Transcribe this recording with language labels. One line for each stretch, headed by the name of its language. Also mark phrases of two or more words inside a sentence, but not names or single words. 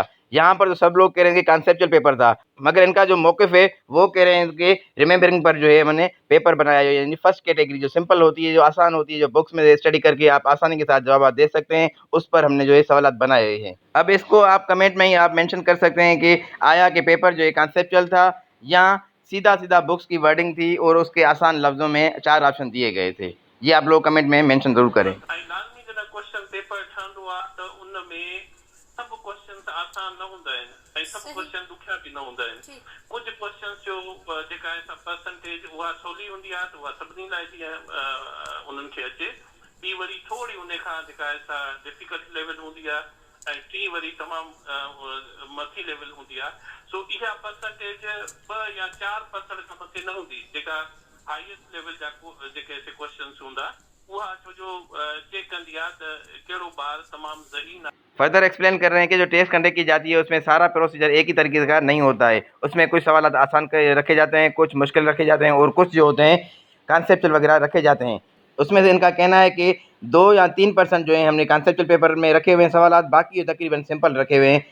Hindi: यहाँ पर तो सब लोग कह रहे हैं कि कॉन्सेप्चुअल पेपर था, मगर इनका जो मौक़िफ़ है वो कह रहे हैं कि रिमेंबरिंग पर जो है मैंने पेपर बनाया है, यानी
English: first category
Hindi: जो सिंपल होती है, जो आसान होती है, जो बुक्स में स्टडी करके आप आसानी के साथ जवाब दे सकते हैं, उस पर हमने जो है सवालात बनाए हुए हैं। अब इसको आप कमेंट में ही आप मेंशन कर सकते हैं कि आया कि पेपर जो है कॉन्सेप्चुअल था या सीधा बुक्स की वर्डिंग थी और उसके आसान लफ्ज़ों में 4 ऑप्शन दिए गए थे। ये आप लोग कमेंट में मेंशन ज़रूर करें।
Sindhi: लाज़मी जॾहिं
English: question paper
Sindhi: ठहंदो आहे त उन में सभु क्वेश्चन आसान न हूंदा आहिनि ऐं सभु क्वेश्चन ॾुखिया बि न हूंदा आहिनि। कुझु क्वेश्चन जो जेका आहे परसेंटेज उहा सवली हूंदी आहे त उहा सभिनी लाइ जीअं उन्हनि खे अचे। ॿी वरी थोरी उन खां जेका आहे सा
English: difficult level
Sindhi: हूंदी आहे ऐं टी वरी तमामु मथी लेवल हूंदी आहे। सो इहा परसेंटेज 2 या 4% खां मथे न हूंदी जेका
English: highest level
Sindhi: जा जेके क्वेश्चन हूंदा उहा छो जो चेक कंदी आहे त कहिड़ो ॿार तमामु ज़हीन आहे।
English: further explain
Hindi: कर रहे हैं कि जो
English: test conduct
Hindi: की जाती है उसमें सारा प्रोसीजर एक ही तरीके का नहीं होता है। उसमें कुछ सवाल आसान रखे जाते हैं, कुछ मुश्किल रखे जाते हैं और कुछ जो होते हैं कॉन्सेप्चुअल वगैरह रखे जाते हैं। उसमें से इनका कहना है कि 2 या 3% जो है हमने
English: conceptual paper
Hindi: में रखे हुए हैं सवाल, बाकी तकरीबन सिंपल रखे हुए हैं।